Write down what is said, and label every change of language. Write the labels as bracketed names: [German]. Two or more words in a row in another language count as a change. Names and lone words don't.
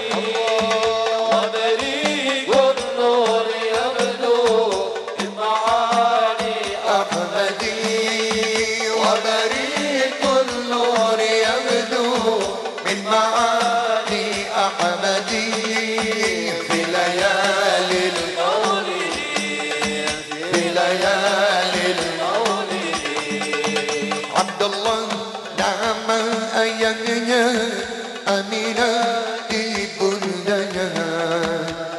[Arabic] وبارق نور يبدو من معاني أحمدي. وبارق نور يبدو من معاني أحمدي. في ليالي المولد في ليالي المولد عبد الله [Indonesian] nama ayahnya Aminah ibundanya